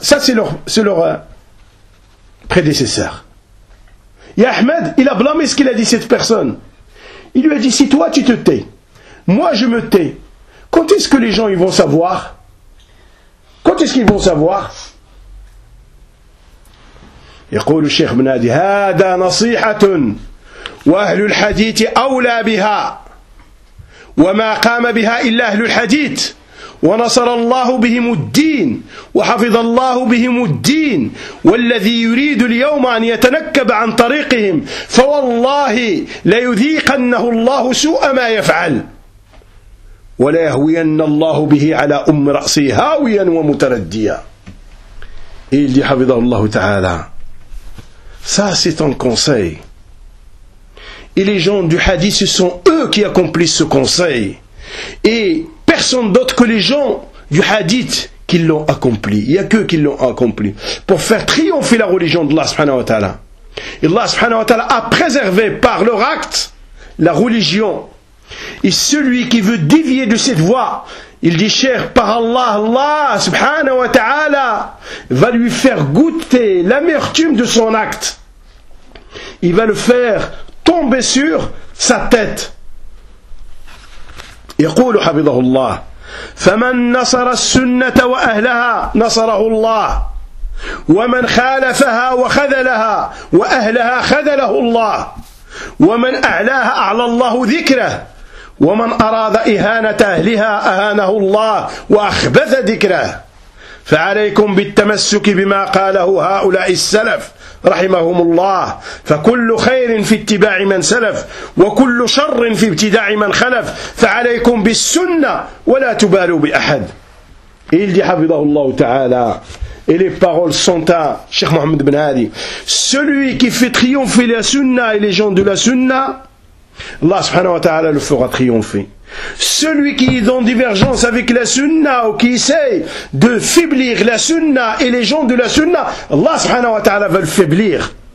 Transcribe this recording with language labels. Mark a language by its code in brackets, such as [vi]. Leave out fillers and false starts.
[fr] Ça c'est leur prédécesseur. Et Ahmed, il a blâmé ce qu'il a dit cette personne. Il lui a dit, si toi tu te tais, moi je me tais, quand est-ce que les gens ils vont savoir? Quand est-ce qu'ils vont savoir? [ar] يقول الشيخ بن هادي هذا نصيحة وأهل الحديث أولى بها وما قام بها إلا أهل الحديث ونصر الله بهم الدين وحفظ الله بهم الدين والذي يريد اليوم أن يتنكب عن طريقهم فوالله ليذيقنه الله سوء ما يفعل ولا يهوين الله به على أم رأسه هاويا ومترديا إلي حفظ الله تعالى. [fr] Ça, c'est un conseil. Et les gens du hadith, ce sont eux qui accomplissent ce conseil. Et personne d'autre que les gens du hadith qui l'ont accompli. Il n'y a qu'eux qui l'ont accompli. Pour faire triompher la religion d'Allah subhanahu wa ta'ala. Et Allah subhanahu wa ta'ala a préservé par leur acte la religion. Et celui qui veut dévier de cette voie, il dit, cher, par Allah, Allah subhanahu wa ta'ala va lui faire goûter l'amertume de son acte. Il va le faire tomber sur sa tête. [ar] يقول حفظه الله فمن نصر السنة وأهلها نصره الله ومن خالفها وخذلها وأهلها خذله الله ومن أعلاها أعلى الله ذكره ومن أراد إهانة أهلها أهانه الله وأخبث ذكره فعليكم بالتمسك بما قاله هؤلاء السلف رحمهم الله فكل خير في اتباع من سلف وكل شر في ابتداع من خلف فعليكم بالسنة ولا تبالوا بأحد. [fr] Il dit حفظه الله تعالى. Et les paroles sont à Cheikh Mohamed Ben Hadi. Celui qui fait triompher la sunna et les gens de la sunna, Allah subhanahu wa ta'ala le fera triompher. Celui qui est en divergence avec la sunna ou qui essaye de faiblir la sunna et les gens de la sunna, Allah subhanahu wa ta'ala va le faiblir.